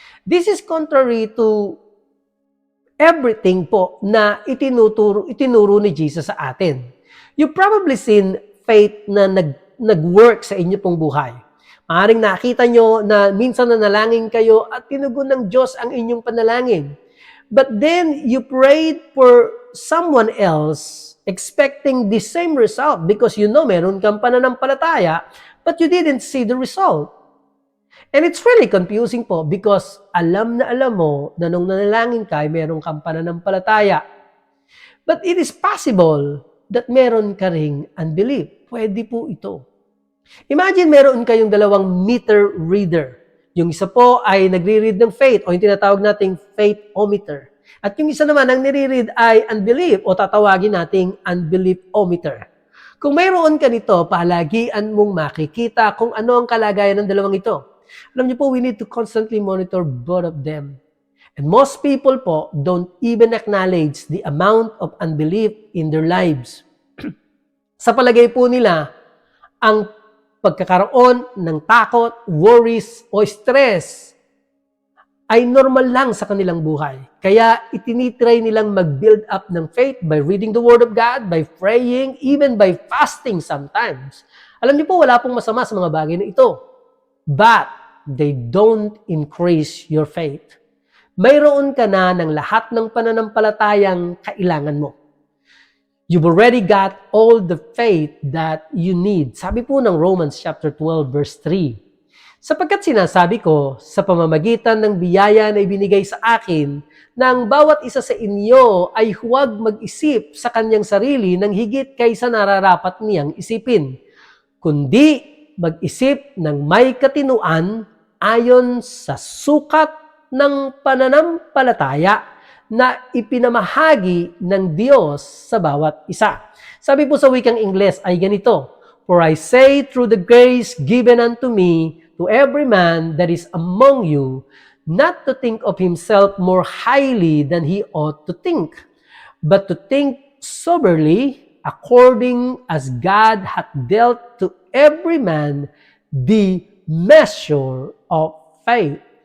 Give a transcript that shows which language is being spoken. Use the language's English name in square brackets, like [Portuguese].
[English] This is contrary to everything [Filipino] po na itinuro ni Jesus sa atin. [English] You probably seen faith [Filipino] na nag-work sa inyo pong buhay. Maaaring nakita nyo na minsan nanalangin kayo at tinugon ng Diyos ang inyong panalangin. [English] But then you prayed for someone else expecting the same result because you know [Filipino] meron kang pananampalataya [English] but you didn't see the result. And it's really confusing po because [Filipino] alam na alam mo na nung nanalangin ka ay meron kang pananampalataya. [English] But it is possible that [Filipino] meron ka ring [English] unbelief. [Filipino] Pwede po ito. Imagine meron kayong dalawang meter reader. Yung isa po ay nagre-read ng faith o yung tinatawag nating faith-o-meter. At yung isa naman ang nire-read ay unbelief o tatawagin nating unbelief-o-meter. Kung mayroon ka nito, palagian mong makikita kung ano ang kalagayan ng dalawang ito. Alam niyo po, [English] we need to constantly monitor both of them. And most people po don't even acknowledge the amount of unbelief in their lives. [Filipino] Sa palagay po nila, ang pagkakaroon ng takot, worries, o stress ay normal lang sa kanilang buhay. Kaya itinitry nilang mag-build up ng [English] faith by reading the Word of God, by praying, even by fasting sometimes. [Filipino] Alam niyo po, wala pong masama sa mga bagay na ito. [English] But they don't increase your faith. [Filipino] Mayroon ka na ng lahat ng pananampalatayang kailangan mo. [English] You've already got all the faith that you need. [Filipino] Sabi po ng Romans chapter 12 verse 3. Sapagkat sinasabi ko, sa pamamagitan ng biyaya na ibinigay sa akin, na ang bawat isa sa inyo ay huwag mag-isip sa kanyang sarili ng higit kaysa nararapat niyang isipin, kundi mag-isip ng may katinuan ayon sa sukat ng pananampalataya na ipinamahagi ng Diyos sa bawat isa. Sabi po sa wikang Ingles ay ganito, [English] for I say through the grace given unto me, to every man that is among you, not to think of himself more highly than he ought to think, but to think soberly, according as God hath dealt to every man the measure of faith.